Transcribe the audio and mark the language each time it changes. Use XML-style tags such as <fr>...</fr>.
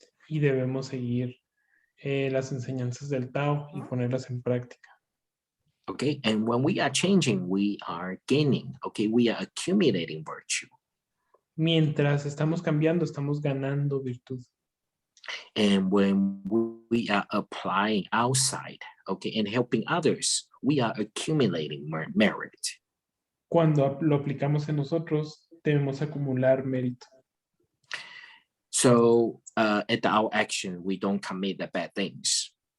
<es>Y debemos seguir las enseñanzas del Tao y ponerlas en práctica.</es> <en>Okay, and when we are changing, we are gaining, okay, we are accumulating virtue.</en> <es>Mientras estamos cambiando, estamos ganando virtud.</es> <en>And when we are applying outside, okay, and helping others, we are accumulating merit.</en> <es>Cuando lo aplicamos en nosotros, debemos acumular mérito.</es> <en>So at our action, we don't commit the bad things.</en>